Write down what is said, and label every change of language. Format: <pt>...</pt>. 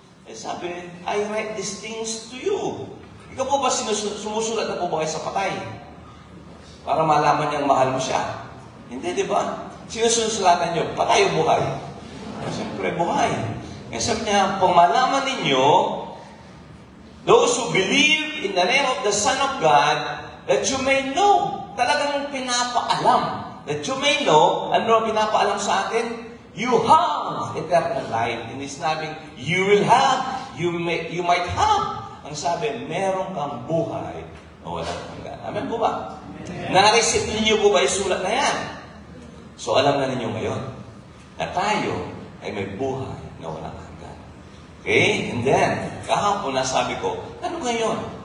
<tl>Eh sabi,</tl> <en>I write these things to you.</en> <tl>Ikaw po ba sumusulat na po ba kayo sa patay? Para malaman niyang mahal mo siya. Hindi, di ba? Sinusulatan niyo, patay o buhay? Siyempre, buhay. Kaya sabi niya, kung malaman ninyo,</tl> <en>those who believe in the name of the Son of God, that you may know.</en> <tl>Talagang pinapaalam.</tl> <en>That you may know,</en> <tl>ano pinapaalam sa atin?</tl> <en>You have eternal life.</en> <tl>Hindi sinabing,</tl> <en>you will have, you might have.</en> <tl>Ang sabi, meron kang buhay na walang hanggan. Amen po ba? Na-receive ninyo po ba yung sulat na yan? So alam na ninyo ngayon na tayo ay may buhay na walang hanggan. Okay?</tl> <en>And then,</en> <tl>kahapon nasabi ko, ano ngayon?</tl>